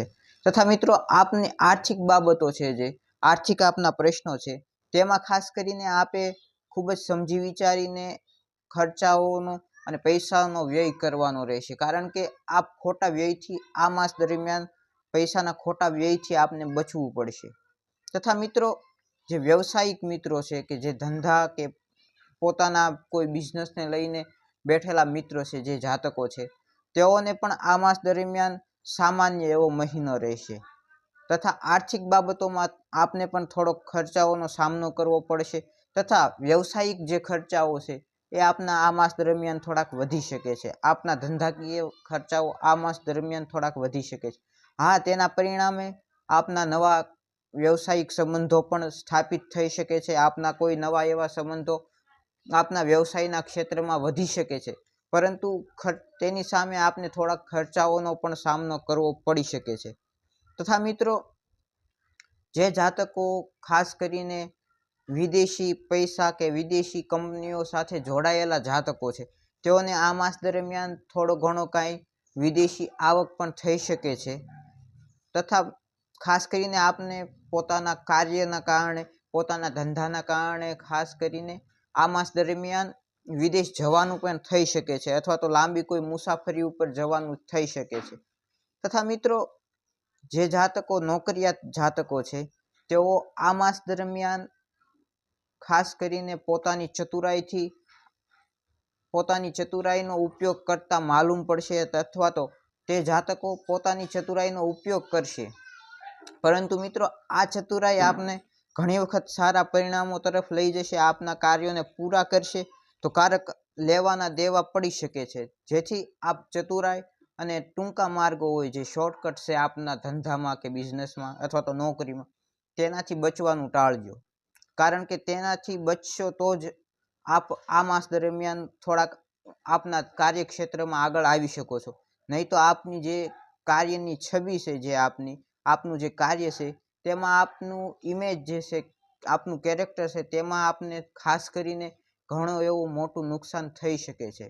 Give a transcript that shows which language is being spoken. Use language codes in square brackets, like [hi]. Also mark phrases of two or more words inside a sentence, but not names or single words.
[gu] તથા મિત્રો, આપની આર્થિક બાબતો છે, જે આર્થિક આપના પ્રશ્નો છે તેમાં ખાસ કરીને આપે ખૂબ જ સમજી વિચારીને ખર્ચાઓનો અને પૈસાનો વ્યય કરવાનો રહેશે, કારણ કે આપ ખોટા વ્યયથી આ માસ દરમિયાન પૈસાના ખોટા વ્યયથી આપને બચવું પડશે। તથા મિત્રો, જે વ્યાવસાયિક મિત્રો છે કે જે ધંધા કે પોતાના કોઈ બિઝનેસ ને લઈને બેઠેલા મિત્રો છે, જે જાતકો છે તેઓને પણ આ માસ દરમિયાન સામાન્ય એવો મહિનો રહેશે। તથા આર્થિક બાબતોમાં આપને પણ થોડો ખર્ચાઓનો સામનો કરવો પડશે। તથા વ્યાવસાયિક જે ખર્ચાઓ છે એ આપના આ માસ દરમિયાન થોડાક વધી શકે છે। આપના ધંધાકીય ખર્ચાઓ આ માસ દરમિયાન થોડાક વધી શકે છે। હા, તેના પરિણામે આપના નવા વ્યાવસાયિક સંબંધો પણ સ્થાપિત થઈ શકે છે। આપના કોઈ નવા એવા સંબંધો આપના વ્યવસાયના ક્ષેત્રમાં વધી શકે છે, પરંતુ તેની સામે આપને થોડા ખર્ચાઓનો પણ સામનો કરવો પડી શકે છે। તથા મિત્રો, જે જાતકો ખાસ કરીને વિદેશી પૈસા કે વિદેશી કંપનીઓ સાથે જોડાયેલા જાતકો છે તેઓને આ માસ દરમિયાન થોડો ઘણો કાંઈ વિદેશી આવક પણ થઈ શકે છે। તથા ખાસ કરીને આપને પોતાના કાર્યના કારણે પોતાના ધંધાના કારણે ખાસ કરીને આ માસ દરમિયાન વિદેશ જવાનું પણ થઈ શકે છે, અથવા તો લાંબી કોઈ મુસાફરી ઉપર જવાનું થઈ શકે છે। તથા મિત્રો, જે જાતકો નોકરિયાત જાતકો છે તેઓ આ માસ દરમિયાન ખાસ કરીને પોતાની ચતુરાઈનો ઉપયોગ કરતા માલૂમ પડશે, અથવા તો તે જાતકો પોતાની ચતુરાઈનો ઉપયોગ કરશે। પરંતુ મિત્રો, આ ચતુરાઈ આપને ઘણી વખત સારા પરિણામો તરફ લઈ જશે। આપના કાર્યોને પૂરા કરશે તો કારક લેવાના દેવા પડી શકે છે, જેથી આપ ચતુરાઈ અને ટૂંકા માર્ગો હોય જે શૉર્ટકટ છે આપના ધંધામાં કે બિઝનેસમાં અથવા તો નોકરીમાં તેનાથી બચવાનું ટાળજો, કારણ કે તેનાથી બચશો તો જ આપ આ માસ દરમિયાન થોડાક આપના કાર્યક્ષેત્રમાં આગળ આવી શકો છો। નહીં તો આપની જે કાર્યની છબી છે, જે આપનું જે કાર્ય છે તેમાં આપનું ઇમેજ જે છે, આપનું કેરેક્ટર છે તેમાં આપને ખાસ કરીને ઘણો એવો મોટું નુકસાન થઈ શકે છે।